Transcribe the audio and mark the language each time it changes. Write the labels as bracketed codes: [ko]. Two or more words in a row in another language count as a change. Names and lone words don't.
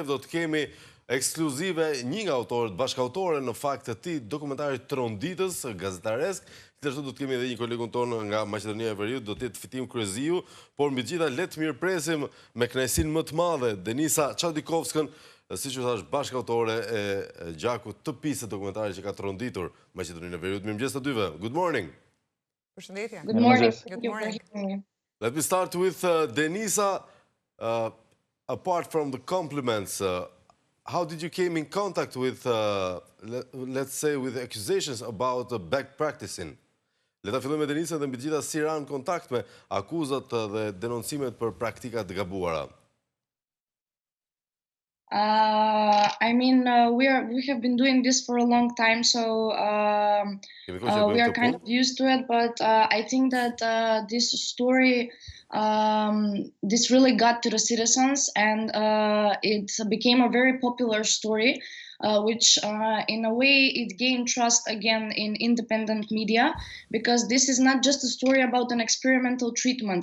[sq] Do të kemi ekskluzive një nga autorët bashkëautorë në fakt të këtij dokumentari Tronditës gazetaresk. Gjithashtu do të kemi edhe një kolegun tonë nga Maqedonia e Veriut, do të jetë Fitim Kryeziu, por mbi gjitha le të mirëpresim me kënaqësinë më të madhe Denica Chadikovskën, siç u thash, bashkëautore e Gjakut të pistë dokumentarit që ka tronditur Maqedoninë e Veriut. Mirëmëngjes të dyve. [en] Good morning. Good morning. Good morning. Let me start with Denica. Apart from the compliments, how did you came in contact with, let's say, with accusations about back practicing? [sq] Le ta fillojmë me Denica dhe mbi të gjitha si ranë kontakt me akuzat dhe denoncimet për praktika të gabuara. [en] We have been doing this for a long time, so we are kind of used to it. But I think that this story, this really got to the citizens, and it became a very popular story, which in a way it gained trust again in independent media, because this is not just a story about an experimental treatment.